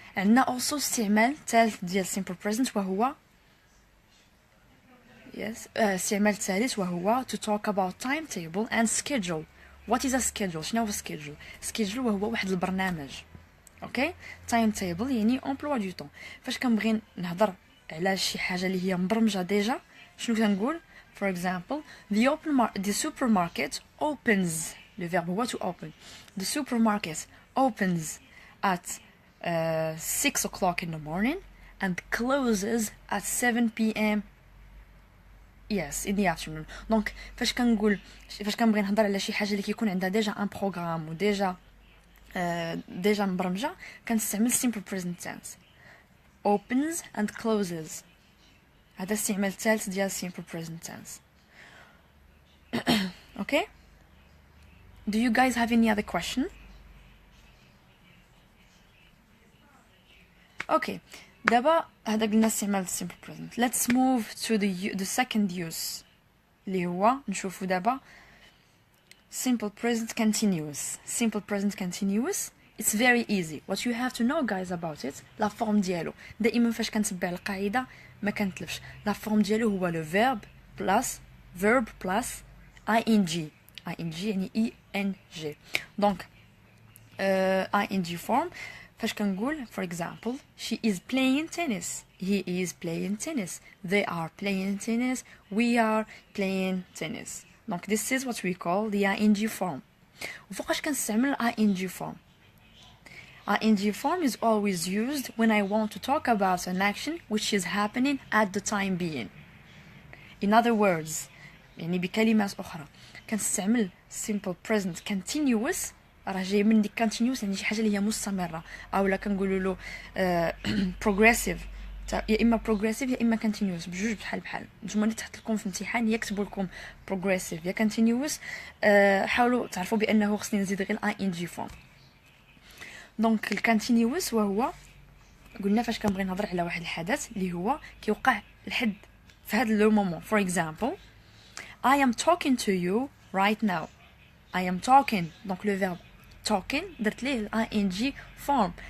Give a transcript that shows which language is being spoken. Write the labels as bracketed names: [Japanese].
[Arabic] عندنا also استعمال ثالث ديال simple present وهو استعمال ثالث وهو to talk about timetable and schedule. [English] What is a schedule؟ [Arabic] شنو هو schedule؟ schedule وهو واحد البرنامج. اوكي timetable يعني emploi du temps. فاش كنبغي نهضر على شي حاجه اللي هي مبرمجه ديجا شنو كنقول؟ [English] for example the supermarket opens. Le verbe هو to open. The supermarket opens at 6 o'clock in the morning and closes at 7 p.m. Yes, in the afternoon. [Arabic] Donc فاش كنبغي نهضر على شي حاجه اللي كيكون عندها ديجا ان بروغرام وديجا ديجا مبرمجه كنستعمل simple present tense. [English] Opens and closes. [Arabic] هذا استعمال الثالث ديال simple present tense. [English] Okay? Do you guys have any other question? Okay. [Arabic] دابا هذا قلنا استعمال simple present. [English] Let's move to the second use [Arabic] اللي هو نشوفو دابا [English] simple present continuous. Simple present continuous it's very easy. What you have to know guys about it la forme ديالو [Arabic] دائما فاش كنتبع القاعده ما كنتلفش. [French] La forme [Arabic] ديالو هو [French] le verb plus ing يعني ing. [English] Donc ing form فاش كنقول for example she is playing tennis, he is playing tennis, they are playing tennis, we are playing tennis. Donc this is what we call the ing form. [Arabic] وفوقاش كنستعمل [English] ing form. ing form is always used when I want to talk about an action which is happening at the time being. [Arabic] In other words يعني بكلمات أخرى كنستعمل simple present continuous راه جاي من ديك continuous يعني شي حاجه اللي هي مستمره اولا كنقولوا له progressive يا اما progressive يا اما continuous بجوج بحال نتوما اللي تحط لكم في امتحان يكتبوا لكم progressive يا continuous حاولوا تعرفوا بانه خصني نزيد غير ing form. دونك الكونتينيوس وهو قلنا فاش كنبغي نهضر على واحد الحدث اللي هو كيوقع لحد في هذا لو مومون. [English] for example I am talking to you right now. I am talking [French] donc le verbe [English] talking درت ليه ing form.